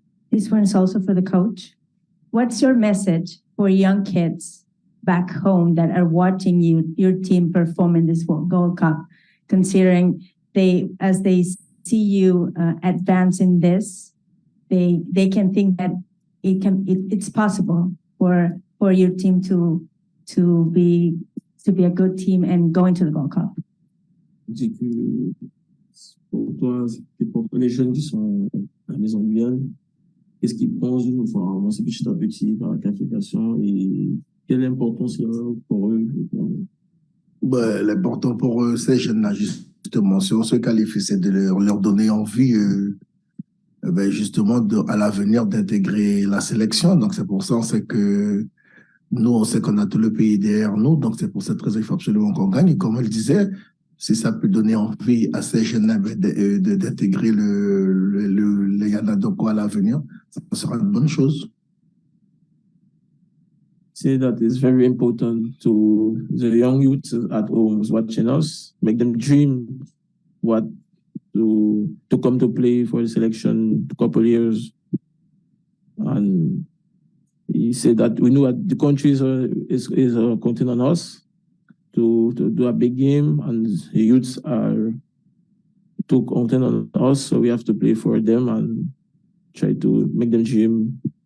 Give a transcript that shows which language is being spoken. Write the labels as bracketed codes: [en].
[en] This one is also for the coach. What's your message for young kids back home that are watching your team perform in this Gold Cup, considering as they see you advance in this, they can think that it's possible for your team to be a good team and go into the Gold Cup? [fr] Je dis que pour toi, c'est pour les jeunes qui sont à la maison de Guyane, qu'est-ce qu'ils pensent de nous voir avancer petit à petit vers la qualification et quelle importance il y a pour eux? Ben, l'important pour eux, ces jeunes-là, justement, si on se qualifie, c'est de leur donner envie, ben justement, à l'avenir d'intégrer la sélection. Donc, c'est pour ça, on sait que nous, on sait qu'on a tout le pays derrière nous, donc c'est pour cette raison qu'il faut absolument qu'on gagne. Et comme elle disait, si ça peut donner envie à ces jeunes d'intégrer les Yanadoko à l'avenir, ça sera une bonne chose. [en] Say that it's very important to the young youths at home watching us, make them dream to come to play for the selection a couple of years. And he said that we know that the country is counting on us to do a big game, and the youths are counting on us, so we have to play for them and try to make them dream.